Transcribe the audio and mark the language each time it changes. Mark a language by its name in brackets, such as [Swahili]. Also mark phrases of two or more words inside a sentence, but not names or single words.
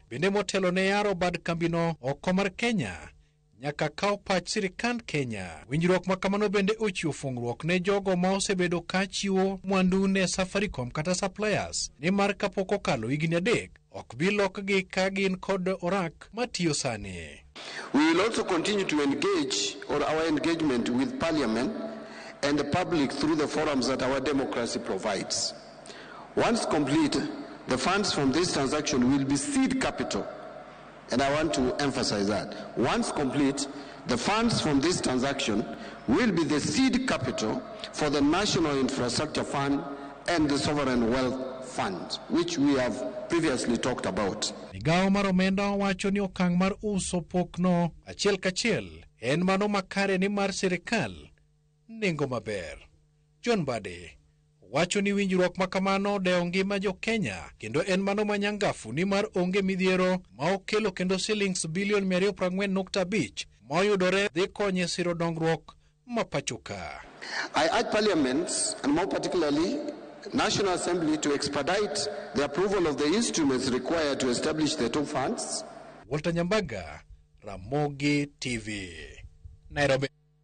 [Luo (Kenya and Tanzania)] Bende motelo ne yaro bad kambino oko mar Kenya nyaka kaw pach sirikand Kenya. Winjruok makamano bende ochiwo fungruok ne jogo ma osebedo ka chiwo mwandu ne Safaricom kata suppliers ni mar kapok okalo higni 3 ok bi lokgi ka gin kod orak matiyo sani. [English] We will also continue to engage our engagement with Parliament and the public through the forums that our democracy provides. Once complete, the funds from this transaction will be seed capital. And I want to emphasize that. Once complete, the funds from this transaction will be the seed capital for the National Infrastructure Fund and the Sovereign Wealth Fund, which we have previously talked about. [Luo (Kenya and Tanzania)] Migawo mar omenda wacho ni okang' mar uso pokno achiel kachiel en mano makare ni mar sirikal nengo maber. John Mbadi wacho ni winjruok makamano deo ngima jo Kenya kendo en mano manyangafu ni mar onge midhiero ma okelo kendo shillings bilion 240.5 moyudore dhi konye siro dongruok mapachoka. [English] I urge Parliament, and more particularly National Assembly, to expedite the approval of the instruments required to establish the two funds. Walter Nyambaga, Ramogi TV, Nairobi.